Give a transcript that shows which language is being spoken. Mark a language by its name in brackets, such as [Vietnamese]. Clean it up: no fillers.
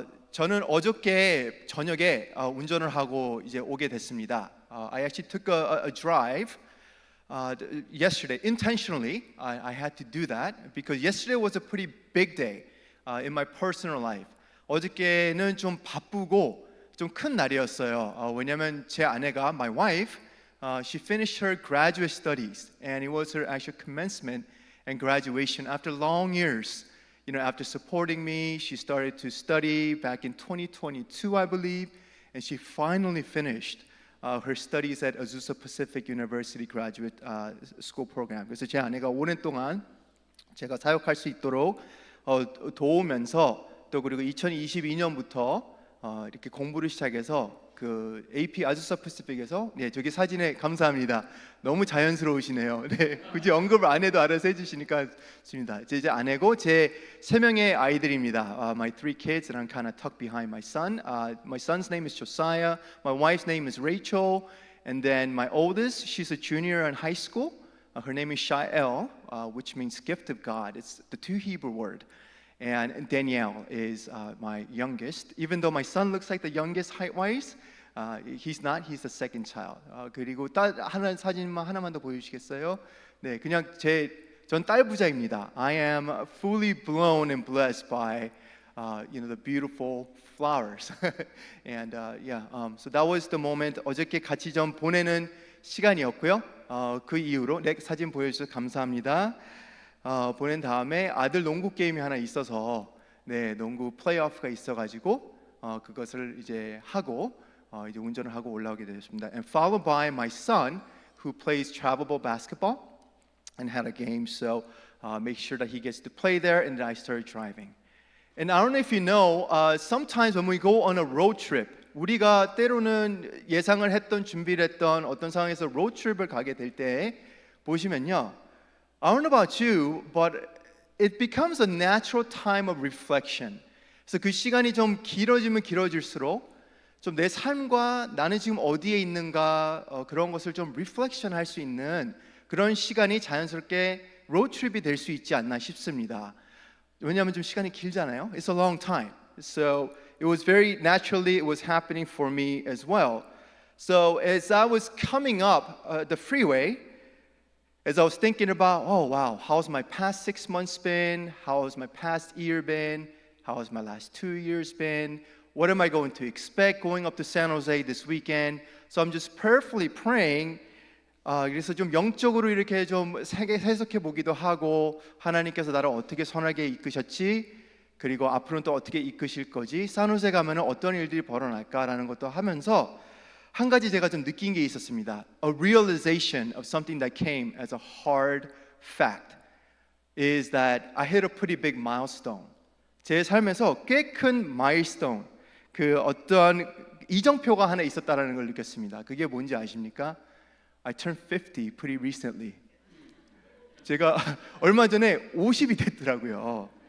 [Korean] 저는 어저께 저녁에 운전을 하고 이제 오게 됐습니다. [English] I actually took a drive yesterday intentionally. I had to do that because yesterday was a pretty big day in my personal life. [Korean] 어저께는 좀 바쁘고 좀 큰 날이었어요. 왜냐면 제 아내가 [English] my wife, she finished her graduate studies and it was her actual commencement and graduation after long years. You know, after supporting me, she started to study back in 2022, I believe, and she finally finished her studies at Azusa Pacific University Graduate School Program. [Korean] 그래서 제 아내가 오랜 동안 제가 사역할 수 있도록 도우면서 또 그리고 2022년부터 이렇게 공부를 시작해서 그 AP 아주사 패시픽에서 저기 사진에 감사합니다. 너무 자연스러우시네요. 네, 굳이 언급을 안 해도 알아서 해주시니까 좋습니다. 제 아내고 제 세 명의 아이들입니다. [English] My three kids, and I'm kind of tucked behind my son. My son's name is Josiah. My wife's name is Rachel, and then my oldest, she's a junior in high school. Her name is Shael, which means gift of God. It's the two Hebrew word. And Danielle is my youngest. Even though my son looks like the youngest height-wise, he's not. He's the second child. [Korean] 그리고 딸 하나 사진만 하나만 더 보여주시겠어요? 네, 그냥 전 딸 부자입니다. [English] I am fully blown and blessed by, the beautiful flowers. And so that was the moment. [Korean] 어저께 같이 좀 보내는 시간이었고요. 그 이후로 사진 보여주셔서 감사합니다. 보낸 다음에 아들 농구 게임이 하나 있어서 농구 플레이오프가 있어가지고 그것을 이제 하고 이제 운전을 하고 올라오게 되었습니다. [English] And followed by my son who plays travelable basketball and had a game, so make sure that he gets to play there, and then I started driving. And I don't know if you know, sometimes when we go on a road trip, [Korean] 우리가 때로는 예상을 했던 준비를 했던 어떤 상황에서 road trip을 가게 될 때 보시면요. [English] I don't know about you, but it becomes a natural time of reflection. [Korean] 그래서 그 시간이 좀 길어지면 길어질수록 좀 내 삶과 나는 지금 어디에 있는가 그런 것을 좀 reflection 할 수 있는 그런 시간이 자연스럽게 로드트립이 될 수 있지 않나 싶습니다. 왜냐하면 좀 시간이 길잖아요. [English] It's a long time. So it was very naturally it was happening for me as well. So as I was coming up the freeway, as I was thinking about, oh wow, how's my past 6 months been? How has my past year been? How has my last 2 years been? What am I going to expect going up to San Jose this weekend? So I'm just prayerfully praying. [Korean] 그래서 좀 영적으로 이렇게 좀 해석해 보기도 하고 하나님께서 나를 어떻게 선하게 이끄셨지? 그리고 앞으로는 또 어떻게 이끄실 거지? 산호세 가면은 어떤 일들이 벌어날까라는 것도 하면서 한 가지 제가 좀 느낀 게 있었습니다. [English] A realization of something that came as a hard fact is that I hit a pretty big milestone. [Korean] 제 삶에서 꽤 큰 milestone, 그 어떠한 이정표가 하나 있었다라는 걸 느꼈습니다. 그게 뭔지 아십니까? [English] I turned 50 pretty recently. [Korean] 제가 얼마 전에 50이 됐더라고요.